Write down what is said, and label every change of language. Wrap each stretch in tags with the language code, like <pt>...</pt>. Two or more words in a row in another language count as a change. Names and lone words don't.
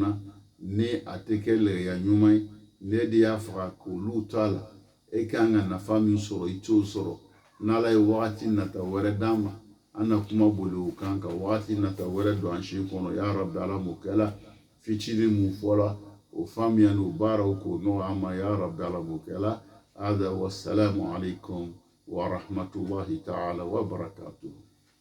<bm>na ni a tɛ kɛ lɛgɛya ɲuman ye ne de y'a faga k'olu to a la e kan ka nafa min sɔrɔ i t'o sɔrɔ n'ala ye wagati nata wɛrɛ d'an ma an na kuma boli o kan ka wagati nata wɛrɛ don an si kɔnɔ</bm> <ar>يا رب</ar> <bm>ala m'o kɛla fitinin mun fɔla o faamuya n'o baaraw k'o nɔgɔ an ma</bm> <ar>يا رب</ar> <bm>ala m'o kɛla hada</bm> <ar>والسلام عليكم ورحمة الله تعالى وبركاته.</ar>